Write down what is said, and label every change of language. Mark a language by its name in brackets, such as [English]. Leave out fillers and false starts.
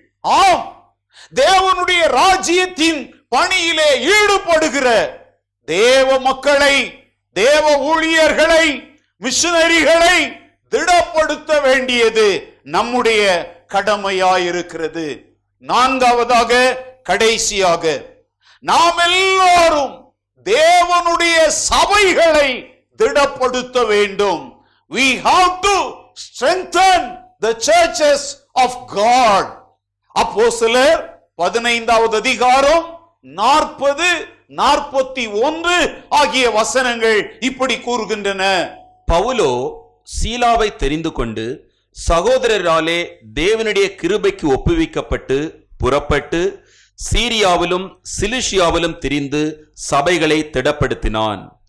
[Tamil] ஆம், தேவனுடைய ராஜ்யத்தின் பணியிலே ஈடுபடுகிற தேவ மக்களை, தேவ ஊழியர்களை, மிஷனரிகளை திடப்படுத்த வேண்டியது நம்முடைய கடமையாயிருக்கிறது. நான்காவதாக, கடைசியாக, நாம் எல்லாரும் தேவனுடைய சபைகளை திடப்படுத்த வேண்டும். [English] We have to strengthen the churches of God. [Tamil] அப்போஸ்தலர் 15வது அதிகாரம் 40, 41 ஆகிய வசனங்கள் இப்படி கூறுகின்றன. பவுலோ சீலாவை தெரிந்து கொண்டு சகோதரராலே தேவனுடைய கிருபைக்கு ஒப்புவிக்கப்பட்டு புறப்பட்டு சீரியாவிலும் சிலிஷியாவிலும் திரிந்து சபைகளை திடப்படுத்தினான்.